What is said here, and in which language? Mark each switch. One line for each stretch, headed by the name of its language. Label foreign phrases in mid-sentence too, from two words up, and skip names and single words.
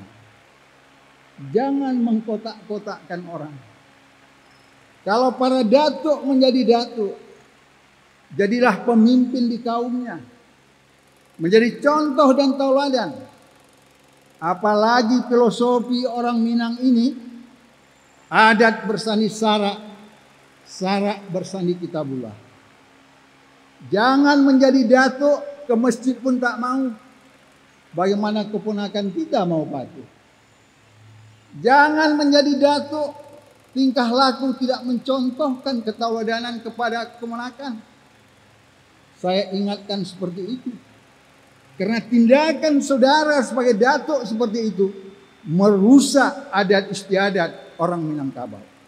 Indonesian: Jangan mengkotak-kotakkan orang. Kalau para datuk menjadi datuk, jadilah pemimpin di kaumnya, menjadi contoh dan tauladan. Apalagi filosofi orang Minang ini,
Minangkabau: adat bersani sarak, sarak bersani kitabullah.
Indonesian: Jangan menjadi datuk, ke masjid pun tak mau. Bagaimana keponakan kita mau patuh? Jangan menjadi datuk, tingkah laku tidak mencontohkan ketauladanan kepada keponakan. Saya ingatkan seperti itu. Karena tindakan saudara sebagai datuk seperti itu merusak adat istiadat orang Minangkabau.